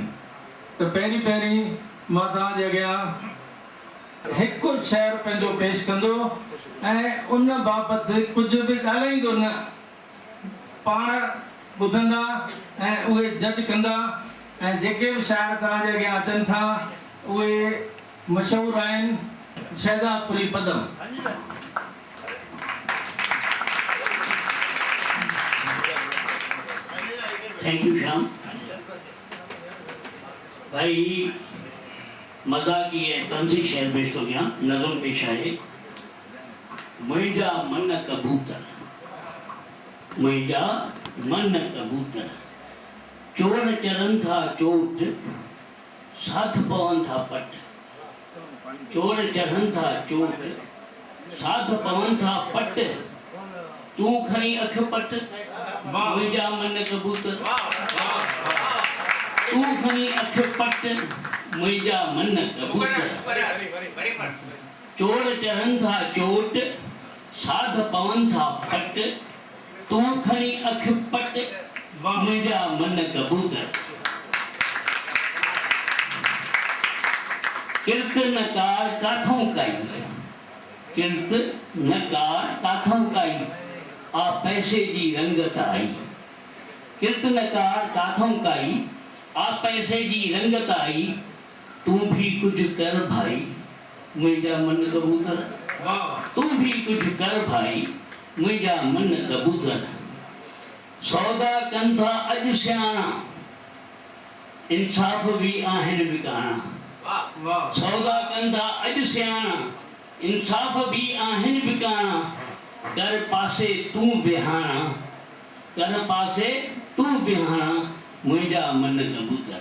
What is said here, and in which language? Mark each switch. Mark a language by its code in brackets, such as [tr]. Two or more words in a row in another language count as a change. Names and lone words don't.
[sd] त पहिरीं पहिरीं मां तव्हांजे अॻियां हिकु शेर पंहिंजो पेश कंदो ऐं उन बाबति कुझु बि ॻाल्हाईंदो न, पाण ॿुधंदा ऐं उहे जज कंदा। ऐं जेके बि शाइर तव्हांजे अॻियां अचनि था उहे मशहूरु आहिनि। शहदादपुरी पदम। [en] thank you श्याम भाई। [sd] मज़ाकी ऐं तंज़ी शेर पेश थो कयां। नज़म पेश आहे। मुंहिंजा मन कबूतर, मुंहिंजा मन कबूतर, चोर चरनि था चोट, साथ पवनि था पट। चोर चढ़नि था चोट, साथ पवनि था पट, तूं खणी अख पट, मुंहिंजा मन कबूतर, तूं खणी अख पट, मुंहिंजा मन कबूतर। चोर चढ़नि था चोट, साध पवनि था पट, तूं खणी अख पट, मुंहिंजा मन कबूतर। किर्त नकार काथों काई, किर्त नकार काथों काई, आ पैसे जी रंगत आई। किर्त नकार काथों काई, आ पैसे जी रंगत आई, [hi] तू भी कुछ कर भाई, [sd] मुंहिंजा मन कबूतर, [hi] तू भी कुछ कर भाई, [sd] मुंहिंजा मन कबूतर। सौदा कनि था अॼु सियाणा, इंसाफ़ भी आहिनि विकाणा। सौदा कनि था अॼु सियाणा, इंसाफ़ भी आहिनि विकाणा, कर पासे तूं बिहाणा, कर पासे तूं बिहाणा, मुंहिंजा मन कबूतर।